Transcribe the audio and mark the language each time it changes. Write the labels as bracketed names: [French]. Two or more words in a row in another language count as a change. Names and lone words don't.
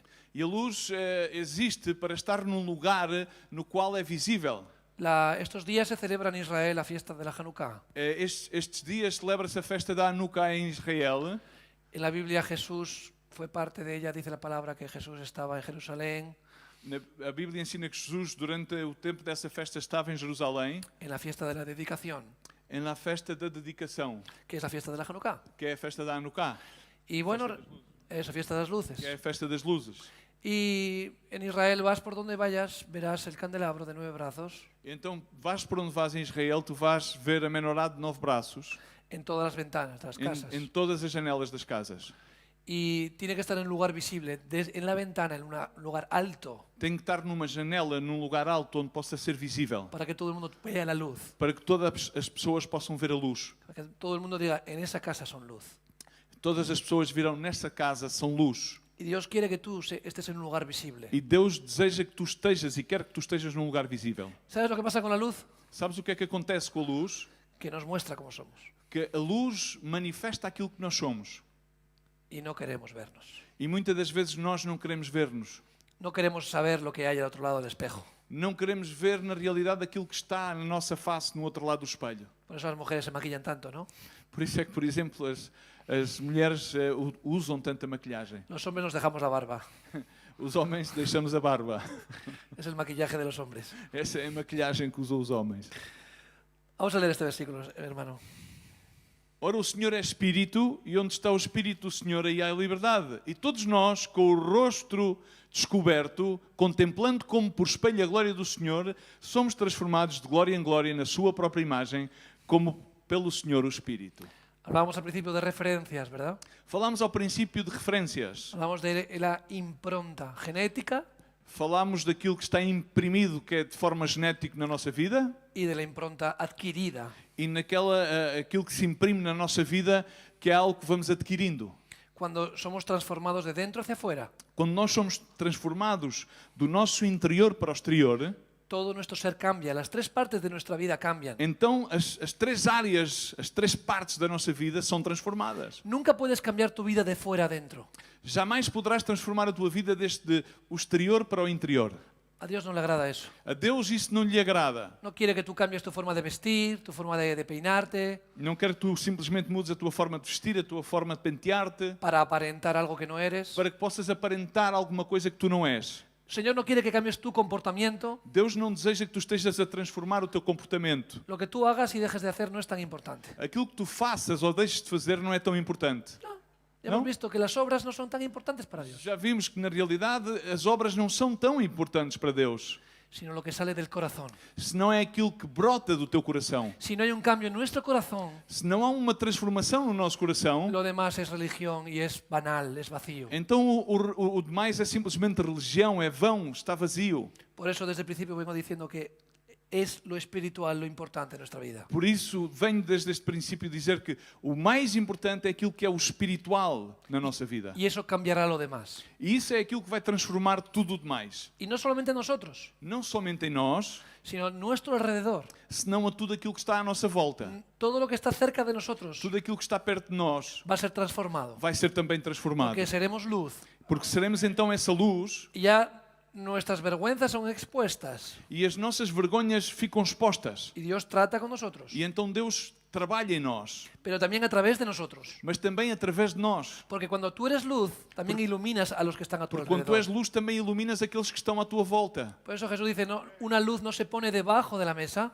[Portuguese] E a luz existe para estar num lugar no qual é visível. [Spanish] Estos días se celebra en Israel la fiesta de la Hanukkah. [Portuguese] Estes dias celebra-se a festa da Hanukkah em Israel. [Spanish] En la Biblia Jesús fue parte de ella, dice la palabra que Jesús estaba en Jerusalén, [Portuguese] A Bíblia ensina que Jesus, durante o tempo dessa festa, estava em Jerusalém, [Spanish] en la fiesta de la dedicación, [Portuguese] na festa da dedicação, [Spanish] que es la fiesta de la Hanukkah. [Portuguese] que é a festa da Hanukkah, [Spanish] Y bueno, esa fiesta de las luces. [Portuguese] que é a festa das luzes. [Spanish] Y en Israel vas por donde vayas, verás el candelabro de 9 brazos [Portuguese] Então, vais por onde vais em Israel, tu vais ver a menorá de 9 braços [Spanish] en todas las ventanas de las casas. [Portuguese] em todas as janelas das casas. [Spanish] Y tiene que estar en un lugar visible, en la ventana, en un lugar alto, [Portuguese] Tem que estar numa janela, num lugar alto, onde possa ser visível, [Spanish] para que todo el mundo vea la luz, [Portuguese] para que todas as pessoas possam ver a luz. [Spanish] para que todo el mundo diga, en esa casa son luz. [Portuguese] Todas as pessoas viram nessa casa são luz. [Spanish] Y Dios quiere que tú estés en un lugar visible. [Portuguese] E Deus deseja que tu estejas e quer que tu estejas num lugar visível. [Spanish] ¿Sabes lo que pasa con la luz? [Portuguese] Sabes o que é que acontece com a luz? [Spanish] Que nos muestra cómo somos [Portuguese] Que a luz manifesta aquilo que nós somos. [Spanish] y no queremos vernos. [Portuguese] E muitas das vezes nós não queremos ver-nos. [Spanish] No queremos saber lo que hay al otro lado del espejo. [Portuguese] Não queremos ver na realidade aquilo que está na nossa face, no outro lado do espelho. [Spanish] Por eso las mujeres se maquillan tanto, ¿no? [Portuguese] Por isso é que, por exemplo, as mulheres usam tanta maquilhagem. [Spanish] Los hombres nos dejamos la barba. [Portuguese] Os homens deixamos a barba. [Spanish] Es el maquillaje de los hombres. [Portuguese] Essa é a maquilhagem que usam os homens. [Spanish] Vamos a leer este versículo, hermano. [Portuguese] Ora, o Senhor é Espírito, e onde está o Espírito do Senhor, aí há liberdade. E todos nós, com o rosto descoberto, contemplando como por espelho a glória do Senhor, somos transformados de glória em glória na sua própria imagem, como pelo Senhor o Espírito. [Spanish] Hablábamos al principio de referencias, ¿verdad? [Portuguese] Falámos ao princípio de referências. [Spanish] Hablamos de la impronta genética [Portuguese] Falámos daquilo que está imprimido, que é de forma genética na nossa vida, [Spanish] y de la impronta adquirida. [Portuguese] e aquilo que se imprime na nossa vida, que é algo que vamos adquirindo. [Spanish] Cuando somos transformados de dentro hacia afuera, [Portuguese] Quando nós somos transformados do nosso interior para o exterior, [Spanish] todo nuestro ser cambia, las 3 partes de nuestra vida cambian. [Portuguese] então as 3 áreas, as 3 partes da nossa vida são transformadas. [Spanish] Nunca puedes cambiar tu vida de fuera a dentro. [Portuguese] Jamais poderás transformar a tua vida desde o exterior para o interior. [Spanish] A Dios no le agrada eso. [Portuguese] A Deus isso não lhe agrada. [Spanish] No quiere que tú cambies tu forma de vestir, tu forma de peinarte, [Portuguese] Não quer que tu simplesmente mudes a tua forma de vestir, a tua forma de pentear-te, [Spanish] para aparentar algo que no eres. [Portuguese] para que possas aparentar alguma coisa que tu não és. [Spanish] El Señor no quiere que cambies tu comportamiento. [Portuguese] Deus não deseja que tu estejas a transformar o teu comportamento. [Spanish] Lo que tú hagas y dejes de hacer no es tan importante. [Portuguese] Aquilo que tu faças ou deixes de fazer não é tão importante. [Spanish] Ya ¿No? hemos visto que las obras no son tan importantes para Dios, [Portuguese] Já vimos que na realidade as obras não são tão importantes para Deus, [Spanish] sino lo que sale del corazón. [Portuguese] se não é aquilo que brota do teu coração. [Spanish] Si no hay un cambio en nuestro corazón, [Portuguese] Se não há uma transformação no nosso coração, [Spanish] lo demás es religión y es banal, es vacío. [Portuguese] então o demais é simplesmente religião, é vão, está vazio. [Spanish] Por eso desde el principio vengo diciendo que es lo espiritual lo importante en nuestra vida. [Portuguese] Por isso, venho desde este princípio dizer que o mais importante é aquilo que é o espiritual na nossa vida. [Spanish] Y eso cambiará lo demás. [Portuguese] E isso é aquilo que vai transformar tudo o demais. [Spanish] Y no solamente en nosotros, [Portuguese] Não somente em nós, [Spanish] sino en nuestro alrededor. [Portuguese] senão a tudo aquilo que está à nossa volta. [Spanish] Todo lo que está cerca de nosotros [Portuguese] Tudo aquilo que está perto de nós [Spanish] va a ser transformado. [Portuguese] vai ser também transformado. [Spanish] Porque seremos luz. [Portuguese] Porque seremos então essa luz [Spanish] Y ya nuestras vergüenzas son expuestas. [Portuguese] e as nossas vergonhas ficam expostas. [Spanish] Y Dios trata con nosotros. [Portuguese] E então Deus trabalha em nós, [Spanish] Pero también a través de nosotros. [Portuguese] mas também através de nós. [Spanish] Porque cuando tú eres luz, también iluminas a los que están a tu [Portuguese] Porque quando tu és [Spanish] alrededor. [Portuguese] luz, também iluminas aqueles que estão à tua volta. [Spanish] Por eso Jesús dice, no, una luz no se pone debajo de la mesa.